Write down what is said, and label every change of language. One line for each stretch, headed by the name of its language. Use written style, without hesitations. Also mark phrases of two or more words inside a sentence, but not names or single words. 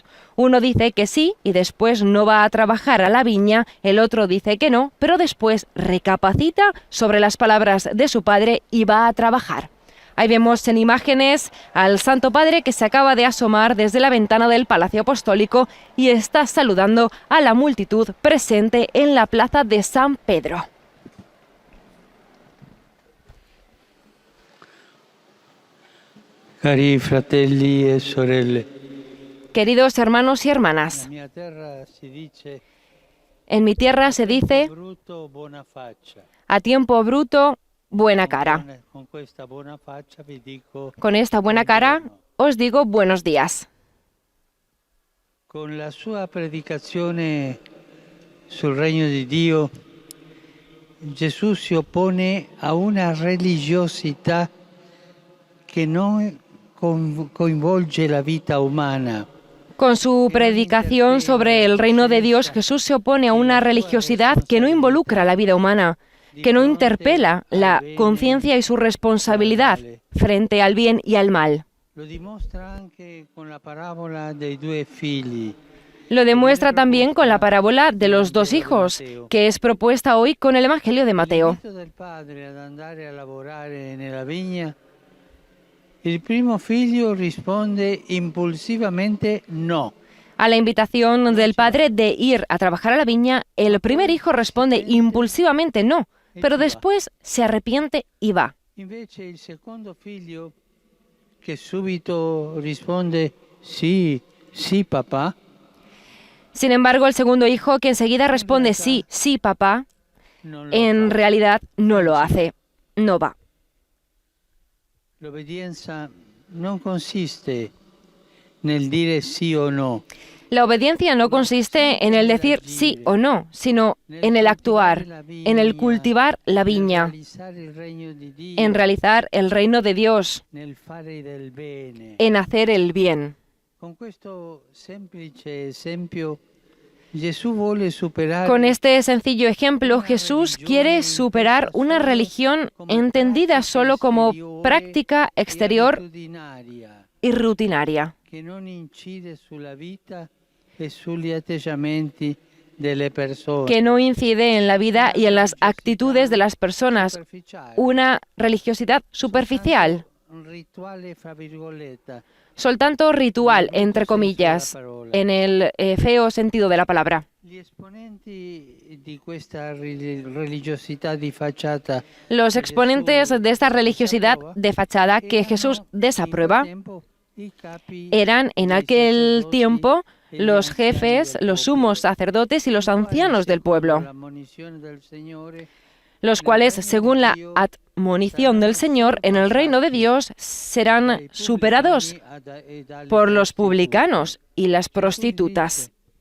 Spanish: Uno dice que sí y después no va a trabajar a la viña, el otro dice que no, pero después recapacita sobre las palabras de su padre y va a trabajar. Ahí vemos en imágenes al Santo Padre que se acaba de asomar desde la ventana del Palacio Apostólico y está saludando a la multitud presente en la plaza de San Pedro.
Italian: Cari fratelli e sorelle.
Spanish: Queridos hermanos y hermanas, en mi tierra se dice, a tiempo bruto, buena cara. Con esta buena cara os digo buenos días.
Italian: Con la sua predicazione sul regno di Dio, Gesù si oppone a una religiosità che non coinvolge la vita umana.
Spanish: Con su predicación sobre el reino de Dios, Jesús se opone a una religiosidad que no involucra la vida humana, que no interpela la conciencia y su responsabilidad frente al bien y al mal.
Italian: Lo dimostra anche con la parábola dei due figli.
Spanish: Lo demuestra también con la parábola de los dos hijos, que es propuesta hoy con el Evangelio de Mateo.
Italian: L'invito del padre ad andare a lavorare nella vigna, il primo figlio risponde impulsivamente no.
Spanish: A la invitación del padre de ir a trabajar a la viña, el primer hijo responde impulsivamente no, pero después se arrepiente y va.
Italian: Invece il secondo figlio, che subito risponde sì, sì papà,
Spanish: Sin embargo, el segundo hijo, que enseguida responde sí, sí, papá,
Italian: non lo
Spanish: en
Italian: fa.
Spanish: realidad no lo hace, no va.
Italian: L'obbedienza non consiste nel dire sì o no,
Spanish: La obediencia no consiste en el decir sí o no, sino en el actuar, en el cultivar la viña,
Italian: realizzare il regno di Dio,
Spanish: en realizar el reino de Dios,
Italian: nel fare del bene.
Spanish: en hacer el bien.
Italian: Con questo semplice esempio, Gesù vuole superare
Spanish: Con este sencillo ejemplo, Jesús quiere superar una religión entendida solo como práctica exterior
Italian: rutinaria,
Spanish: y rutinaria,
Italian: che non incide sulla vita e sugli atteggiamenti delle persone.
Spanish: que no incide en la vida y en las actitudes de las personas,
Italian: Superficiale,
Spanish: una religiosidad superficial,
Italian: un rituale fra virgolette,
Spanish: soltanto ritual, entre comillas, en el feo sentido de la palabra.
Italian: Gli esponenti di questa religiosità di facciata
Spanish: Los exponentes de esta religiosidad de fachada que Jesús desaprueba eran en aquel tiempo los jefes, los sumos sacerdotes y los ancianos del pueblo, los cuales, según la admonición del Señor, en el reino de Dios serán superados por los publicanos y las prostitutas.